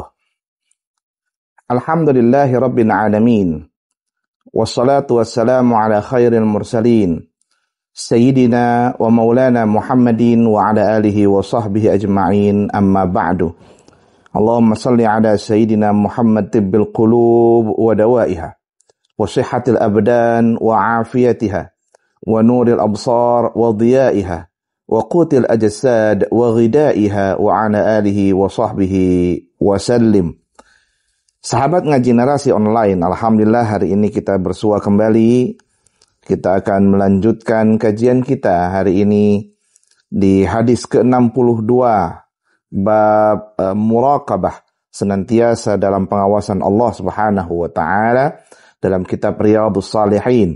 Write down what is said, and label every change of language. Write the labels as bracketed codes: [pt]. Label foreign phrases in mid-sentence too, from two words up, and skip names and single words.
[ar] الحمد لله رب العالمين. والصلاة والسلام على خير المرسلين. سيدنا ومولانا محمد وعلى آله وصحبه أجمعين، أما بعد. اللهم صل على سيدنا محمد طب القلوب ودوائها، وصحة الأبدان وعافيتها، ونور الأبصار وضيائها، وقوت الأجساد وغذائها، وعلى آله وصحبه وسلم. [id] Sahabat Ngaji Narasi Online, alhamdulillah hari ini kita bersua kembali. Kita akan melanjutkan kajian kita hari ini di hadis ke-62 bab muraqabah, senantiasa dalam pengawasan Allah [ar] سبحانه وتعالى, [id] dalam kitab Riyadhus Shalihin.